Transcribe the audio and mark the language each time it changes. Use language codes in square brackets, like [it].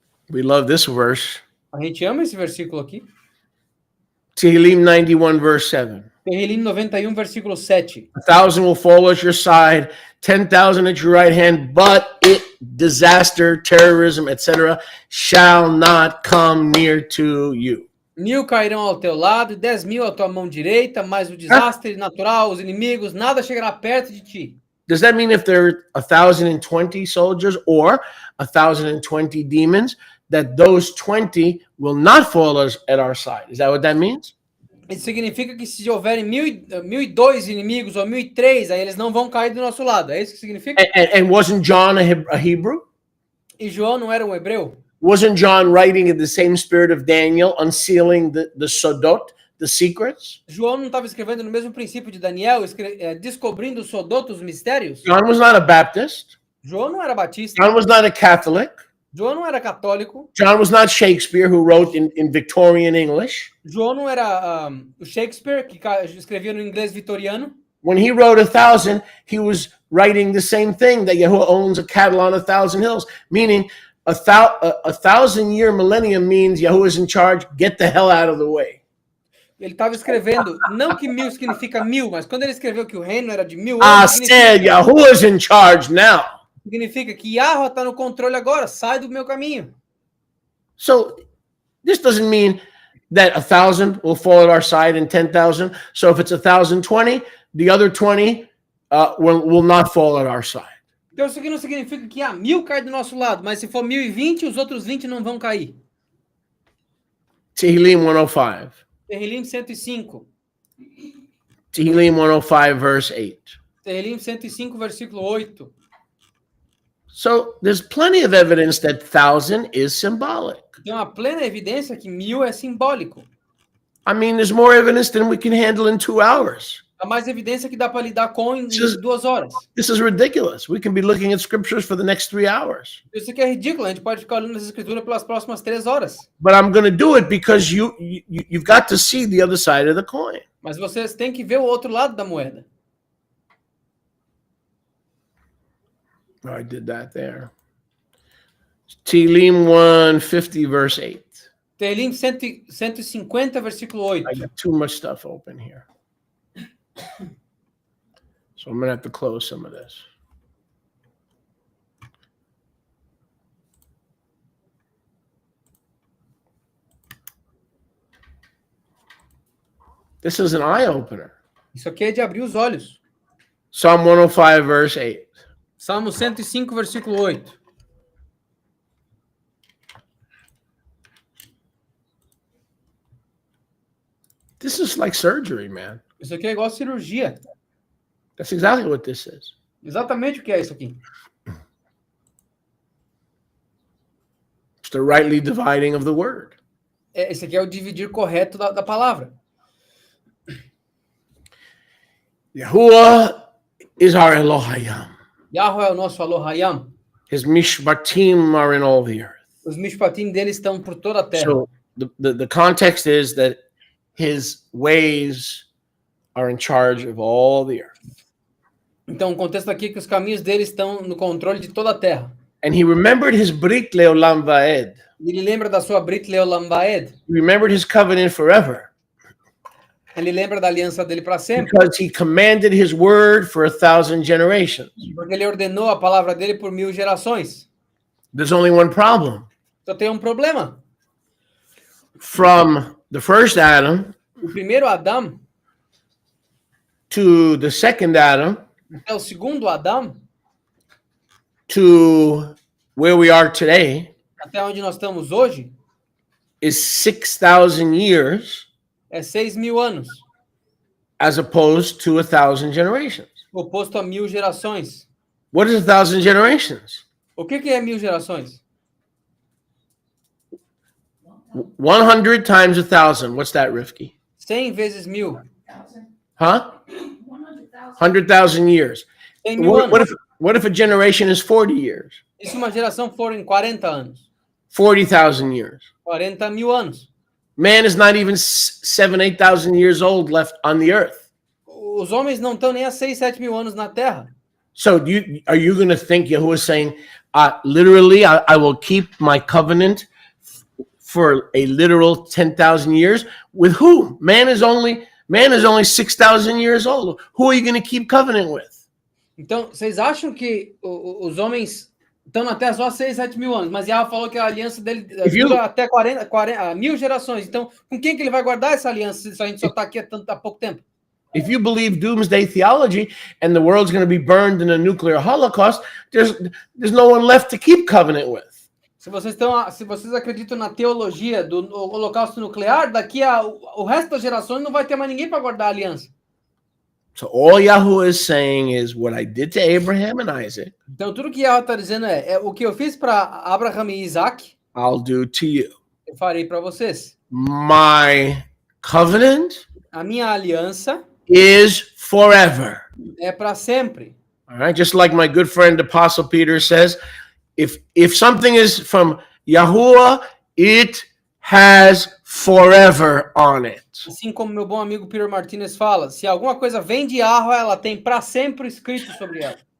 [en] We love this verse. [pt] A gente ama esse versículo aqui. [en] Tehillim 91, verse 7. [pt] Terrilim 91, versículo 7. [en] 1,000 will fall at your side, 10,000 at your right hand, but disaster, terrorism, etc., shall not come near to you. [pt] 1.000 cairão ao teu lado e 10.000 à tua mão direita, mas o desastre natural, os inimigos, nada chegará perto de ti. [en] Does that mean if there are 1,020 soldiers or 1,020 demons, that those 20 will not fall at our side? Is that what that means? [pt] Isso significa que se houverem 1.002 inimigos ou 1.003, aí eles não vão cair do nosso lado. É isso que significa? [en] And wasn't John a Hebrew? [pt] E João não era um hebreu? [en] Wasn't John writing in the same spirit of Daniel, unsealing the sodot, the secrets? [pt] João não estava escrevendo no mesmo princípio de Daniel, descobrindo os sodotos, os mistérios? [en] John was not a Baptist. [pt] João não era batista. [en] John was not a Catholic. [pt] João não era católico. [en] John was not Shakespeare, who wrote in Victorian English. [pt] João não era o Shakespeare, que escrevia no inglês vitoriano. [en] When he wrote 1,000, he was writing the same thing, that Yahuwah owns a cattle on 1,000 hills, meaning a 1,000-year millennium means Yahuwah is in charge, get the hell out of the way. [pt] Ele estava escrevendo, não que 1.000 significa 1.000, mas quando ele escreveu que o reino era de 1.000 [en] I [pt] anos, [en] said Yahuwah is in charge now. [pt] significa que Yahweh está no controle agora, sai do meu caminho. [en] So this doesn't mean that 1,000 will fall at our side and 10,000. So if it's 1,020, the other 20 will not fall at our side. [pt] Então isso aqui não significa que 1.000 cai do nosso lado, mas se for 1.020, os outros 20 não vão cair. [en] Tehillim 105. [pt] Terrilim 105. [en] Tehillim 105, verse 8. [pt] Terrilim 105, versículo 8. [en] So there's plenty of evidence that 1,000 is symbolic. [pt] Tem uma plena evidência que 1.000 é simbólico. [en] I mean, there's more evidence than we can handle in 2 hours. [pt] Há mais evidência que dá para lidar com em 2 horas. [en] This is ridiculous. We can be looking at scriptures for the next 3 hours. [pt] Isso aqui é ridículo, a gente pode ficar olhando essa escritura pelas próximas 3 horas. [en] But I'm going to do it because you've got to see the other side of the coin. [pt] Mas vocês têm que ver o outro lado da moeda. [en] Oh, I did that there. Tehillim 150, verse 8. [pt] Terrilim 150, versículo 8. [en] I got too much stuff open here. So I'm going to have to close some of this. This is an eye-opener. [pt] Isso aqui é de abrir os olhos. [en] Psalm 105, verse 8. [pt] Salmo 105, versículo 8. [en] This is like surgery, man. [pt] Isso aqui é igual cirurgia. [en] That's exactly what this is. [pt] Exatamente o que é isso aqui. [en] It's the rightly dividing of the word. [pt] Esse aqui é o dividir correto da palavra. [en] Yahuwah is our Elohim. [pt] Yahweh é o nosso Elohim. [en] His mishpatim are in all the earth. [pt] Os mishpatim dele estão por toda a terra. [en] So the context is that his ways are in charge of all the earth. [pt] Então, o contexto aqui é que os caminhos dele estão no controle de toda a terra. [en] And he remembered his [he] Brit Leolam Vaed. [pt] Ele lembra da sua [he] Brit Leolam Vaed. [en] He remembered his covenant forever. [pt] Ele lembra da aliança dele para sempre. [en] Because he commanded his word for 1,000 generations. [pt] Porque ele ordenou a palavra dele por 1000 gerações. [en] There's only one problem. [pt] Só tem um problema. [en] From the first Adam [pt] O primeiro Adão [en] to the second Adam [pt] até o segundo Adão, [en] to where we are today [pt] até onde nós estamos hoje, [en] is 6,000 years [pt] é 6.000 anos, [en] as opposed to 1,000 generations. [pt] oposto a 1000 gerações. [en] What is 1,000 generations? [pt] O que é 1000 gerações? [en] 100 times 1,000. What's that, Rifki? [pt] 100 vezes 1000. [en] Huh? 100,000. 100,000 years. [pt] 100.000 [en] What [pt] anos. [en] what if a generation is 40 years? [pt] E se uma geração for em 40 anos? [en] 40,000 years. [pt] 40.000 anos. [en] Man is not even 7,000, 8,000 years old left on the earth. [pt] Os homens não estão nem há 6, 7.000 anos na Terra. [en] So are you going to think Yahuwah is saying, literally, I will keep my covenant for a literal 10,000 years? With who? Man is Man is only 6,000 years old. Who are you going to keep covenant with? [pt] Então, vocês acham que os homens estão na Terra só 6, 7 mil anos, mas Yahweh falou que a aliança dele dura até 40, 1000 gerações. Então, com quem que ele vai guardar essa aliança se a gente só está aqui há pouco tempo? [en] If you believe doomsday theology and the world's going to be burned in a nuclear holocaust, there's no one left to keep covenant with. [pt] Se vocês acreditam na teologia do holocausto nuclear, daqui o resto das gerações não vai ter mais ninguém para guardar a aliança. [en] So all Yahuwah is saying is what I did to Abraham and Isaac, [pt] Então tudo que Yahweh está dizendo é o que eu fiz para Abraham e Isaac, [en] I'll do to you. [pt] eu farei para vocês. [en] My covenant [pt] A minha aliança [en] is forever. [pt] é para sempre. [en] All right, just like my good friend Apostle Peter says, if something is from Yahuwah, it has forever on it. [pt] Assim como meu bom amigo Peter Martinez fala, se alguma coisa vem de Yahweh, ela tem para sempre escrito sobre ela.